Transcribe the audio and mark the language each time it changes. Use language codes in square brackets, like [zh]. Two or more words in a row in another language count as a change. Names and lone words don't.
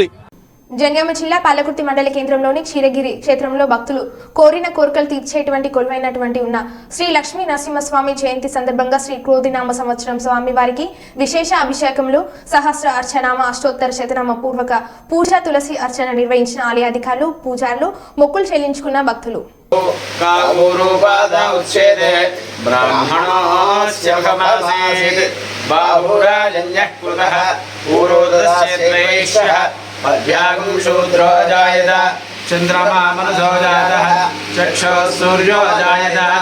[te] జనగామ జిల్లా పాలకుర్తి మండల కేంద్రంలోని క్షీరగిరి క్షేత్రంలో భక్తులు కోరిన కోరికలు తీర్చేటువంటి కొలువైనటువంటి ఉన్న శ్రీ లక్ష్మీ నరసింహస్వామి జయంతి సందర్భంగా శ్రీ క్రోధినామ సంవత్సరం స్వామి వారికి విశేష అభిషేకములు, సహస్ర అర్చనామ, అష్టోత్తర శతనామ పూర్వక పూజ, తులసి అర్చన నిర్వహించిన ఆలయ అధికారులు, పూజారులు, మొక్కులు చెల్లించుకున్న భక్తులు. [sa] पद्यागं शूद्रो जायत चन्द्रमा मनसो जातः चक्षुः सूर्यो जायत